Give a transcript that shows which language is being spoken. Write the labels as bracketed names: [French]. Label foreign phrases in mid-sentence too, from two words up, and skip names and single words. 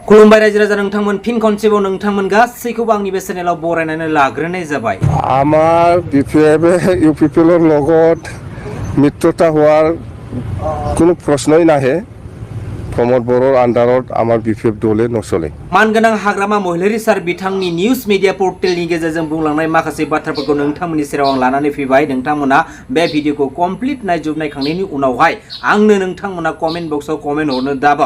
[Bodo] खुलुमबाय रायजो राजा नोंथांमोन फिन खनसेबाव नोंथांमोन गासैखौबो आंनि बे चेनेलाव बरायनानै लाग्रोनाय जाबाय। [Assamese] আমার BPF ইউপিপিএলৰ লগত মিত্ৰতা হোৱাৰ কোনো প্ৰশ্নই নাহে। প্ৰমোদ বৰোৰ আণ্ডাৰত আমাৰ BPF দলে নচলে। [Bodo] मानगोनां हाग्रामा महिलारी सार बिथांनि निउज मिडिया पर्टेलनि गेजेरजों बुंलांनाय माखासे बाथ्राफोरखौ नोंथांमोननि सेराव आं लानानै फैबाय। नोंथांमोना बे भिडिअखौ कमप्लिट नायखांनायनि उनावहाय आंनो नोंथांमोना कमेन्ट बक्सआव कमेन्ट हरनो दाबाव।